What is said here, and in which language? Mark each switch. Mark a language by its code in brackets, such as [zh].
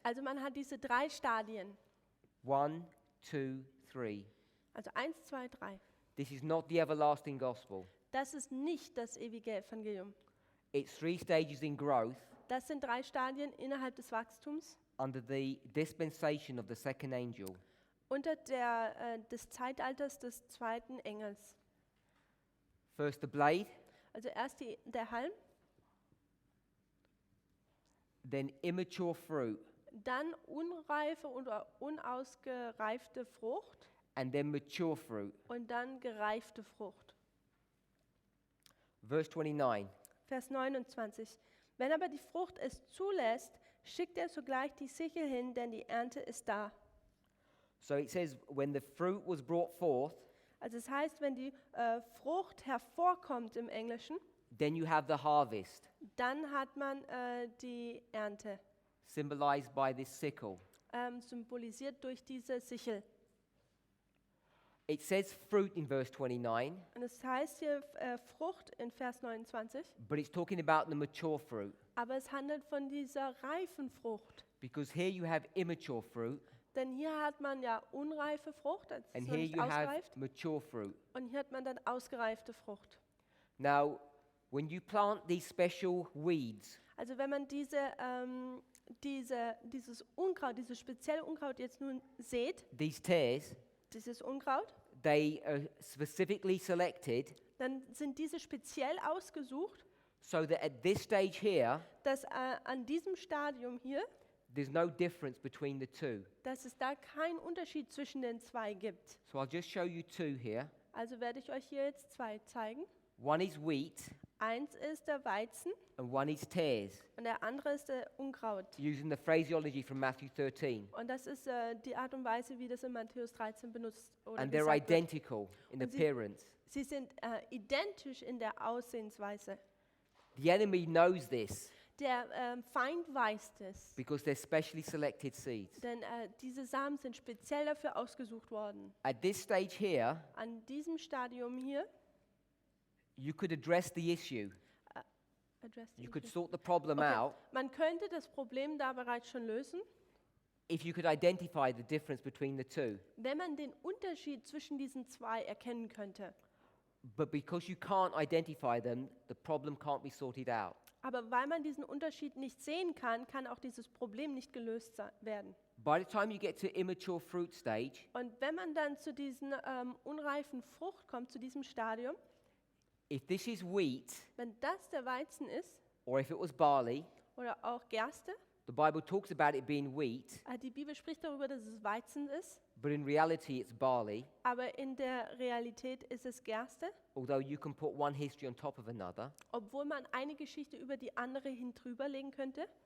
[de] Also man hat diese 3 Stadien. [en] 1, 2, 3. [de] Also 1, 2, 3. [en] This is not the everlasting gospel. [de] Das ist nicht das ewige Evangelium. [en] It's 3 stages in growth [de] Das sind 3 Stadien innerhalb des Wachstums [en] under the dispensation of the second angel. [de] unter des Zeitalters des zweiten Engels. [en] First the blade, [de] Also erst der Halm, [en] then immature fruit, [de] dann unreife oder unausgereifte Frucht [en] and then mature fruit. [de] und dann gereifte Frucht. [en] Verse 29. [de] Vers 29. Wenn aber die Frucht es zulässt, schickt er sogleich die Sichel hin, denn die Ernte ist da. [en] So it says, when the fruit was brought forth, [de] Also es heißt, wenn die Frucht hervorkommt im Englischen, [en] then you have the harvest, [de] dann hat man die Ernte, [en] symbolized by this sickle. [de] symbolisiert durch diese Sichel. [en] It says fruit in verse 29, [de] Und es heißt hier Frucht in Vers 29, [en] but it's talking about the mature fruit. [de] aber es handelt von dieser reifen Frucht. [en] Because here you have immature fruit, [de] Denn hier hat man ja unreife Frucht, also es [en] and [de] ist noch [en] here [de] nicht [en] you have [de] ausgereift, [en] mature fruit. [de] und hier hat man dann ausgereifte Frucht. [en] Now, when you plant these special weeds, [de] Also wenn man dieses Unkraut, dieses spezielle Unkraut jetzt nun sät, [en] these tares, [de] dieses Unkraut, [en] they are specifically selected [de] dann sind diese speziell ausgesucht, [en] so that at this stage here, [de] dass an diesem Stadium hier, [en] there's no difference between the two. [de] dass es da keinen Unterschied zwischen den 2 gibt. [en] So I'll just show you 2 here. [de] Also werde ich euch hier jetzt 2 zeigen. [en] One is wheat, [de] Eins ist der Weizen [en] and one is tares, [de] und der andere ist der Unkraut. [en] using the phraseology from Matthew 13. [de] Und das ist die Art und Weise, wie das in Matthäus 13 benutzt oder [en] And they're [de] gesagt wird. [en] identical in [de] Und sie- [en] appearance. [de] Sie sind identisch in der Aussehensweise. [en] The enemy knows this [de] Der Feind weiß es, [en] because they're specially selected seeds. [de] denn diese Samen sind speziell dafür ausgesucht worden. [en] At this stage here, [de] An diesem Stadium hier, [en] you could address the issue. addressed You [de] ich [en] could [de] nicht. [en] sort the problem Okay. out [de] Man könnte das Problem da bereits schon lösen, [en] if you could identify the difference between the two. [de] wenn man den Unterschied zwischen diesen 2 erkennen könnte. [en] But because you can't identify them, the problem can't be sorted out. [de] Aber weil man diesen Unterschied nicht sehen kann, kann auch dieses Problem nicht gelöst werden. [en] By the time you get to immature fruit stage, [de] Und wenn man dann zu diesen unreifen Frucht kommt, zu diesem Stadium, [en] if this is wheat [de] wenn das der Weizen ist [en] or if it was barley, [de] oder auch Gerste, [en] the Bible talks about it being wheat, [de] die Bibel spricht darüber, dass es Weizen ist, [en] but in reality it's barley, [de] aber in der Realität ist es Gerste, [en] although you can put one history on top of another. [de] obwohl man eine Geschichte über die andere hin drüber legen könnte.